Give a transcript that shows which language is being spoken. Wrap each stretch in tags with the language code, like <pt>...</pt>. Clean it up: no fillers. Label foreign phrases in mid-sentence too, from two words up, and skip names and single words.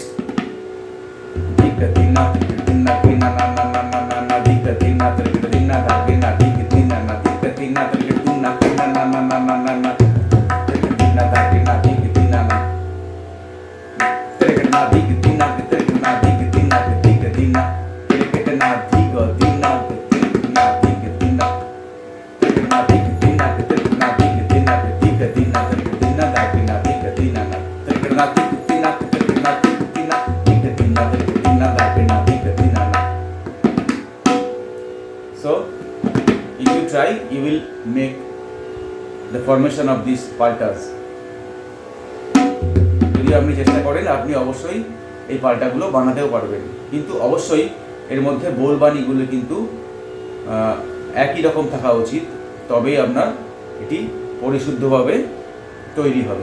<en>Dhi ga di na, tere kete di na, ge na, na na na na na na, dhi ga di na, tere kete di na, dhage na dhi ga di na, na dhi ga di na, tere kete di na, ge na na na na na na na, tere kete di na, dhage na dhi ga di na na, tere kete na dhi ga di na, tere kete na dhi ga di na, dhi ga di na, tere kete na dhi ga di na, tere kete na dhi ga di na, tere kete na dhi ga di na, tere kete na dhi ga di na, dhi ga di na, tere kete di na, dhage na dhi ga di na na, tere kete na dhi ga di na, tere kete na dhi ga di na, dhi ga di na, tere kete di na, dhage na dhi ga di na na. So if you try, you will make the formation of these paltas.</en> <bn>যদি আপনি চেষ্টা করেন, আপনি অবশ্যই এই পাল্টাগুলো বানাতেও পারবেন, কিন্তু অবশ্যই এর মধ্যে বোলবাণীগুলো কিন্তু একই রকম থাকা উচিত, তবেই আপনার এটি পরিশুদ্ধভাবে তৈরি হবে।</bn>